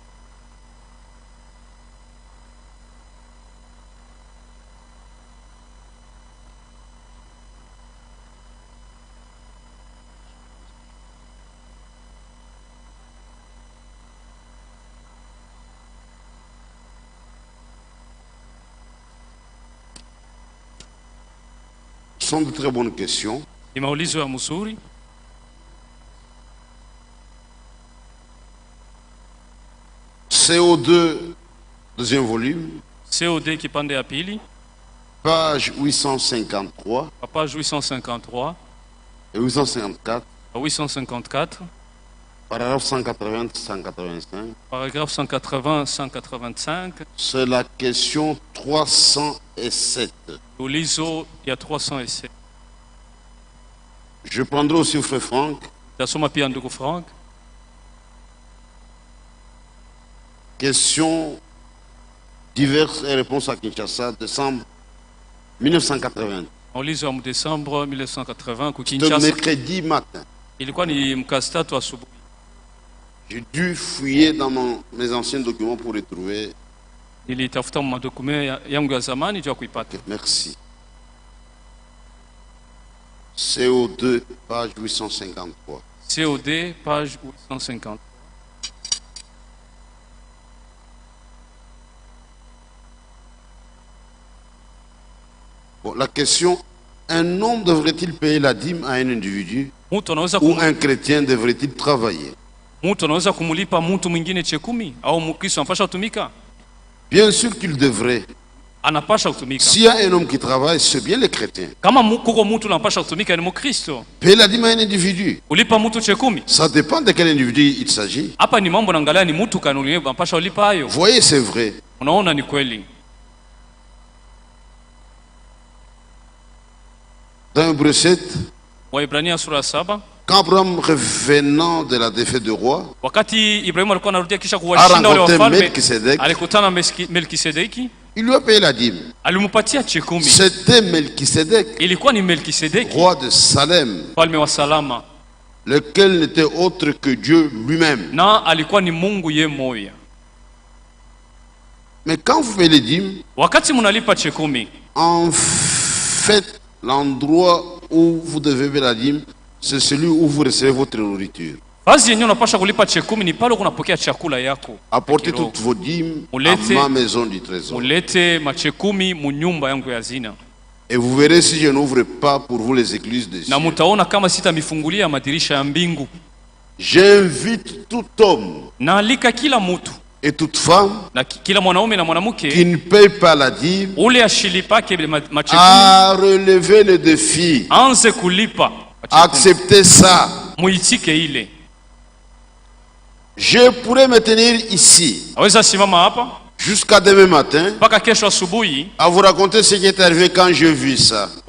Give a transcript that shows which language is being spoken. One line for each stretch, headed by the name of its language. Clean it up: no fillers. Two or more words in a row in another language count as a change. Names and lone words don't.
French: Ce sont de très bonnes questions.
Swahili: Maulizo ya mzuri.
French: CO2, deuxième volume.
Swahili: CO2 kipande ya pili.
French: Page 853. Page 853. Et 854. 854. Paragraphe 180-185. Paragraphe 180-185. C'est la question 307.
Swahili: Ulizo ya 307.
French: Je prendrai aussi au frère Franck.
Swahili: Tasoma pia ndugu Frank.
French: Questions diverses et réponses à Kinshasa, décembre 1980.
Swahili: Ulizo wa Desembre 1980 ku Kinshasa.
French: C'était mercredi matin.
Swahili: Ilikuwa ni mkasi tatu asubuhi.
French: J'ai dû fouiller dans mes anciens documents pour retrouver.
Swahili: Nilitafuta madokument yangu ya zamani juu kuipata.
French: Merci. CO2, page 853. COD, page 850. Bon, la question, un homme devrait-il payer la dîme à un individu ou un chrétien devrait-il travailler?
Swahili: Mtu anaweza kumulipa mtu mwingine chekumi au Mkristo anapasha kutumika?
French: Bien sûr qu'il devrait.
Swahili: Anapasha kutumika.
French: S'il y a un homme qui travaille, c'est bien le chrétien.
Swahili: Kama kuko mtu anapasha kutumika ni Mkristo.
French: Payer la dîme à un individu.
Swahili: Kulipa mtu chekumi.
French: Ça dépend de quel individu il s'agit.
Swahili: Hapa ni mambo naangalia ni mtu kanuni anapasha kulipa hayo.
French: Voyez, c'est vrai.
Swahili: Unaona ni kweli.
French: Dans Hébreux 7,
Swahili: Waebrania sura 7,
French: quand Abraham revenant de la défaite du roi,
Swahili: wakati Ibrahim alikuwa anarudia kisha kuwashinda wale wafalme, alikutana Melkisedeki,
French: il lui a payé la dîme.
Swahili: Alimupatia chekumi.
French: C'était Melkisedek,
Swahili: ilikuwa ni Melkisedeki,
French: roi de Salem,
Swahili: mfalme wa Salama,
French: lequel n'était autre que Dieu lui-même.
Swahili: Na alikuwa ni Mungu ye moya.
French: Mais quand vous payez les dîmes,
Swahili: wakati munalipa chekumi,
French: en fait, l'endroit où vous devez payer la dîme, c'est celui où vous recevez votre nourriture.
Swahili: Basi yenyewe unapasha kulipa chekumi ni pale unapokea chakula yako.
French: Apportez toutes vos dîmes à ma maison du trésor.
Swahili: Mulete machekumi munyumba yangu ya hazina.
French: Et vous verrez si je n'ouvre pas pour vous les églises des cieux.
Swahili: Na mutaona kama sitamifungulia madirisha ya mbingu.
French: J'invite tout homme
Swahili: naalika kila mtu
French: et toute femme
Swahili: na kila mwanaume na mwanamke
French: qui ne paye pas la dîme
Swahili: ule ashilipake machekumi
French: à relever le défi.
Swahili: Anze kulipa.
French: Acceptez ça.
Swahili: Muitike ile.
French: Je pourrais me tenir ici jusqu'à demain matin à vous raconter ce qui est arrivé quand j'ai vu ça.